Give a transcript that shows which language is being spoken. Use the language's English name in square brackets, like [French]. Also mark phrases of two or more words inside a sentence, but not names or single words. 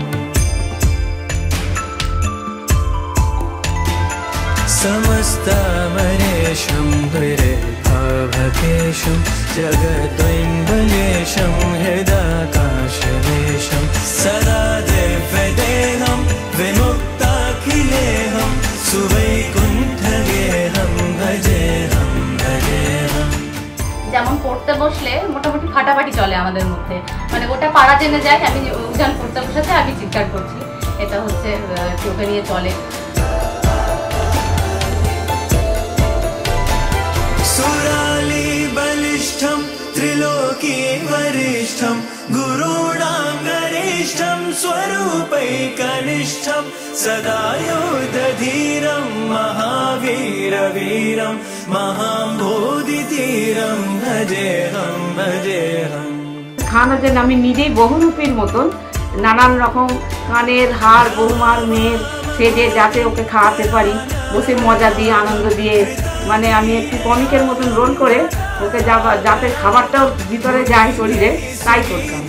[Sanskrit] समस्तामरेशं हृरेभाभकेशं जगद्वैम्बलेशं हृदाकाशवेशं सदा दिव्यदेहं विमुक्ताखिलेहं सुवैकुण्ठगेहं भजेऽहं भजेऽहं। [Bangla] যেমন পড়তে বসলে মোটামুটি ফাটাফাটি চলে আমাদের মধ্যে, মানে ওটা পাড়া জেনে যায়, আমি উজান পড়তে বসেছে আমি চিৎকার করছি, এটা হচ্ছে ওকে নিয়ে চলে। [Sanskrit] सुराली बलिष्ठं त्रिलोकी वरिष्ठं गुरूणां गरिष्ठं स्वरूपैकनिष्ठं सदा योधधीरं महावीरवीरं महाम्बोधितीरं भजेऽहं भजेऽहं। [Bangla] খাওয়ানোর জন্য আমি নিজেই বহুরূপীর মতন নানান রকম কানের হার বৌমার মেয়ের সেজে যাতে ওকে খাওয়াতে পারি, বসে মজা দিয়ে আনন্দ দিয়ে, মানে আমি একটু কমিকের মতন রোল করে ওকে যাতে খাবারটাও ভিতরে যায় শরীরে তাই করতাম।